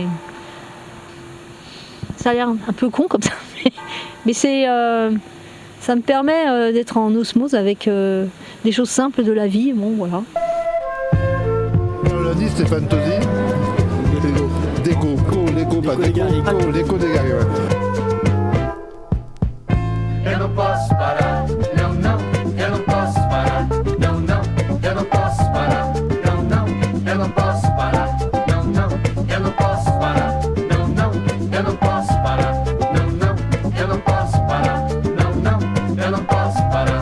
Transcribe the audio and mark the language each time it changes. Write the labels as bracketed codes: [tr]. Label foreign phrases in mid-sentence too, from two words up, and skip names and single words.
[fr] Ça a l'air un peu con comme ça, mais ça me permet d'être en osmose avec des choses simples de la vie. Bon, voilà. On l'a dit, Stéphane Tosi. L'écho des gars. [pt] Eu não posso parar, não, eu não posso parar, não, eu não posso parar, não, eu não posso parar, não, eu não posso parar, não, eu não posso parar, não, eu não posso parar, não, eu não posso parar.